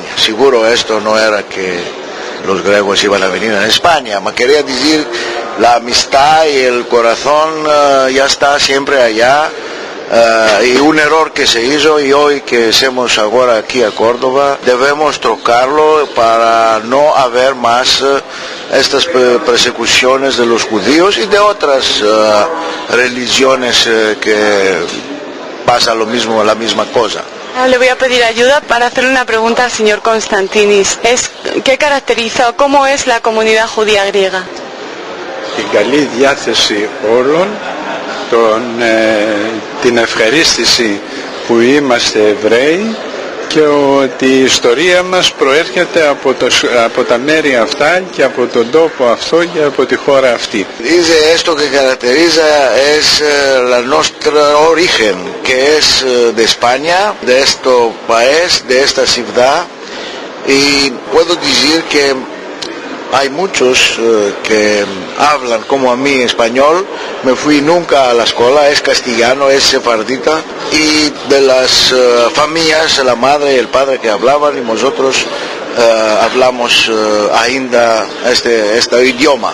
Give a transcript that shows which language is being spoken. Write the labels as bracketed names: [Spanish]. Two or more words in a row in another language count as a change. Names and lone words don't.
[Ladino] Seguro esto no era que los griegos iban a venir a España, me quería decir la amistad y el corazón ya está siempre allá, y un error que se hizo y hoy que hacemos ahora aquí a Córdoba debemos trocarlo para no haber más estas persecuciones de los judíos y de otras religiones que pasa lo mismo, la misma cosa. [Spanish] Le voy a pedir ayuda para hacerle una pregunta al señor Constantinis. ¿Qué caracteriza o cómo es la comunidad judía griega? [Greek] Την καλή διάθεση όλων, την ευχαρίστηση που είμαστε Εβραίοι και ότι η ιστορία μας προέρχεται από τα μέρη αυτά και από τον τόπο αυτό και από τη χώρα αυτή. [Ladino] Dice esto que caracteriza es la nuestra origen, que es de España, de este país, de esta ciudad, y puedo decir que hay muchos que hablan como a mí español, me fui nunca a la escuela, es castellano, es sefardita, y de las familias, la madre y el padre que hablaban, y nosotros hablamos ainda este idioma.